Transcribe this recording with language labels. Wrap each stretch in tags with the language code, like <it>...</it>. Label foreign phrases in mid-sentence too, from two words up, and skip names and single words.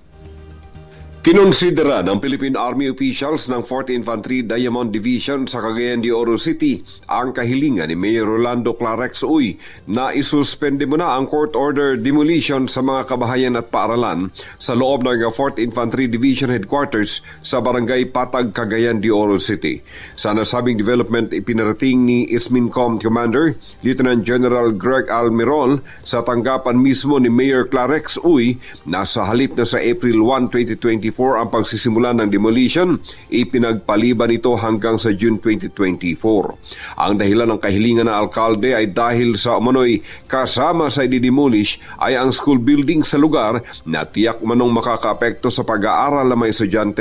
<tl>Kinonsidera ng</tl> <en>Philippine Army officials</en> <tl>ng 4th Infantry Diamond Division sa Cagayan de Oro City ang kahilingan ni Mayor Rolando Clarex Uy na isuspende muna ang</tl> <en>court order demolition</en> <tl>sa mga kabahayan at paaralan sa loob ng 4th Infantry Division Headquarters sa Barangay Patag, Cagayan de Oro City. Sa nasabing development, ipinarating ni ISMINCOM Commander Lieutenant General Greg Almirol sa tanggapan mismo ni Mayor Clarex Uy na sa halip na sa April 1, 2024 ang pagsisimula ng demolition, ipinagpaliban ito hanggang sa June 2024. Ang dahilan ng kahilingan ng alkalde ay dahil sa umano'y kasama sa i-demolish ay ang</tl> <en>school building</en> <tl>sa lugar na tiyak manong makakaapekto sa pag-aaral ng mga estudyante.</tl>